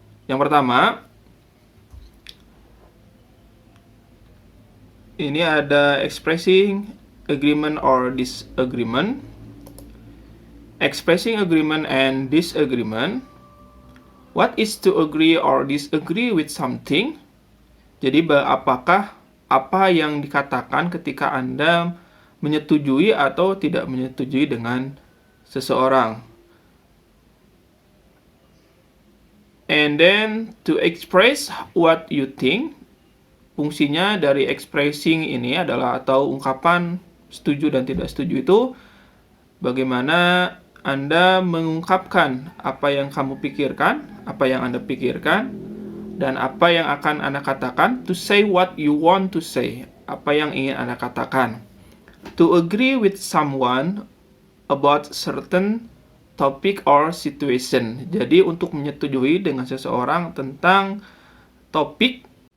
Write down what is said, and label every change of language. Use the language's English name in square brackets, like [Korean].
[Indonesian] Yang pertama, ini ada [English] expressing agreement or disagreement. Expressing agreement and disagreement. What is to agree or disagree with something? [Indonesian] Jadi, apakah apa yang dikatakan ketika Anda menyetujui atau tidak menyetujui dengan seseorang? [English] And then, to express what you think. [Indonesian] Fungsinya dari expressing ini adalah atau ungkapan setuju dan tidak setuju itu bagaimana Anda mengungkapkan apa yang kamu pikirkan, apa yang Anda pikirkan, dan apa yang akan Anda katakan. [English] To say what you want to say, [Indonesian] apa yang ingin Anda katakan. [English] To agree with someone about certain topic or situation. [Indonesian] Jadi untuk menyetujui dengan seseorang tentang topik.